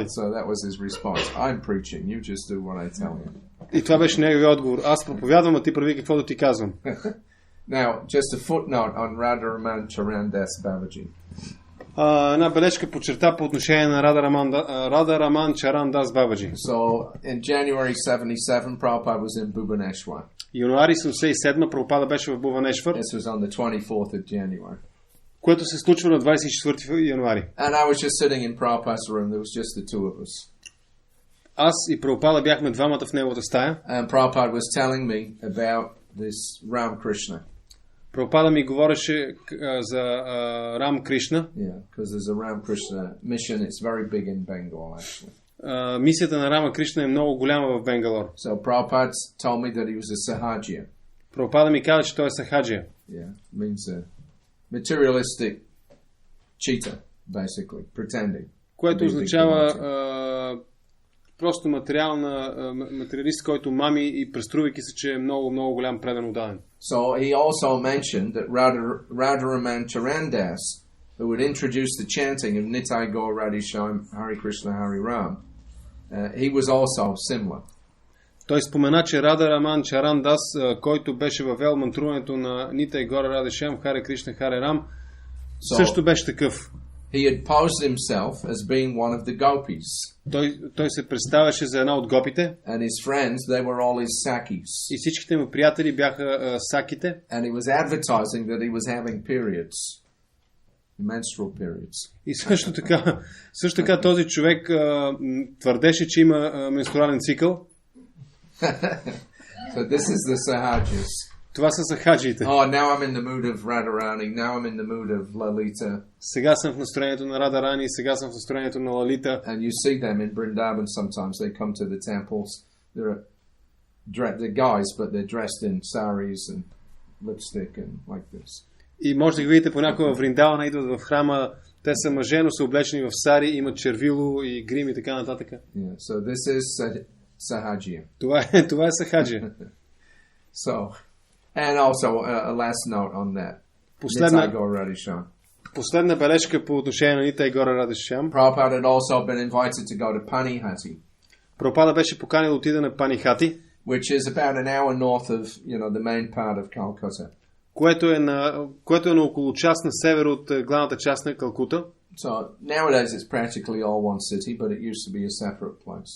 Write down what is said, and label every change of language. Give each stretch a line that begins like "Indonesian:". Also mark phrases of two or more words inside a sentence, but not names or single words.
English: So that was his response. I'm preaching, you just do what I tell you.
Bulgarian: И това беше неговия отговор. Аз проповядвам, а ти прави каквото ти казвам.
English: Now, just a footnote on Radharaman Charandas Babaji.
Bulgarian: Една бележка по черта по отношение на Радhaраman Charandas Babaji.
English: So, in January 77, Prabhupada was in Bhubaneswar.
Bulgarian: Януари 77 Прабхупада беше в Буванешвар.
English: This was on the 24th of January.
Bulgarian: Което се случва на 24 януари.
English: And I was just sitting in Prabhupada's room. There was just the two of us.
Bulgarian: Аз и Прабхупада бяхме двамата в неговата стая.
English: And Prabhupada was telling me about this Ram Krishna.
Bulgarian: Прабхупада ми говореше за Рам Кришна.
English: Yeah, because there's a Ram Krishna mission. It's very big in Bengal, actually.
Bulgarian: Мисията на Рама Кришна е много голяма в Бенгалор.
English: So Prabhupada told me that he was a Sahajya.
Bulgarian: Прабхупада ми каза, че той е сахаджия.
English: Yeah, means a materialistic cheater, basically, pretending.
Bulgarian: Което означава просто материалист, който мами и преструвайки се, че е много, много голям предан отдаден.
English: So he also mentioned that Radharaman Charandas, who would introduce the chanting of Nitai Gaur Radhisham, Hare Krishna, Hare Ram, he was also similar.
Bulgarian: Той спомена, че Радhaраman Чарандас, който беше въвел мантруването на Нитай Гор Радишам, Харе Кришна, Харе Рам, също беше такъв.
English: He had posed himself as being one of the gopis.
Bulgarian: Той се представяше за една от гопите.
English: And his friends, they were all his sakis.
Bulgarian: И всичките му приятели бяха саките.
English: And he was advertising that he was having periods. Menstrual periods.
Bulgarian: И също така този човек твърдеше, че има менструален цикъл.
English: So this is the Sahajas.
Bulgarian: Това са сахаджиите.
English: Oh, now I'm in the mood of Radharani, now I'm in the mood of Lalita.
Bulgarian: Сега съм в настроението на Радарани, сега съм в настроението на Лалита.
English: And you see them in Vrindavan sometimes. They come to the temples. They're guys, but they're dressed in saris and lipstick and like this.
Bulgarian: И може да ги видите понякога в Вриндавана, идват в храма. Те са мъже, но са облечени в сари, имат червило и грим и така нататък.
English: Yeah, so this is Sahajya.
Bulgarian: Това е сахаджия.
English: So, and also a last note on that.
Bulgarian: Последна бележка по отношение на Нитай Гора Радишам.
English: Prabhupada had also been invited to go to Panihati.
Bulgarian: Прабхупада беше поканил да отиде на Панихати,
English: which is about an hour north of, the main part of Calcutta.
Bulgarian: което е на около час на север от главната част на Калкута.
English: So nowadays it's practically all one city, but it used to be a separate place.